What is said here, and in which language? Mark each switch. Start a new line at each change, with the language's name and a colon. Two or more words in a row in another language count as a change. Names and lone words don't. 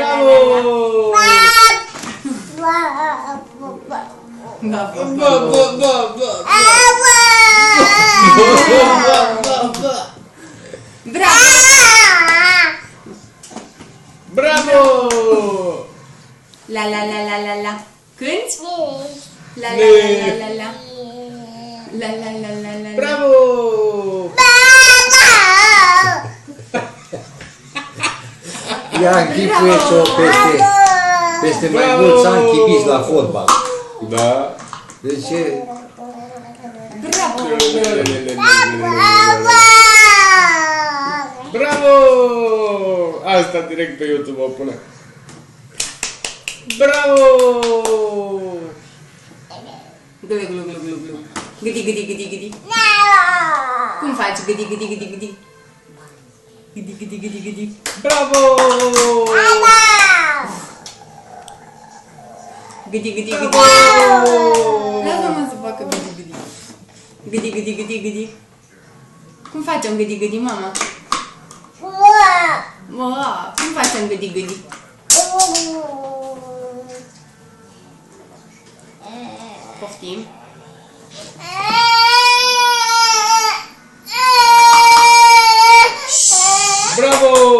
Romanian: Bravo! la la. Bravo! Bravo! La la la la la la. Cânti? La la la la la la. La la la la la. Bravo! Ia închipuieți-o peste mai mulți ani chibiți la fotbal. Da. Deci e... Bravo! Bravo! Asta direct pe YouTube o pune. Bravo! Glu, glu, glu, glu, glu. Gâdi, gâdi, gâdi, gâdi. Cum faci? Gâdi, gâdi, gâdi, gâdi. Gâdi, gâdi, gâdi, gâdi. Bravo! Gâdi, gâdi, gâdi. Lasă-mă să facă gâdi, gâdi. Gâdi, gâdi, gâdi, gâdi. Cum facem gâdi, gâdi, mama? Cum facem gâdi, gâdi? Poftim. Bravo!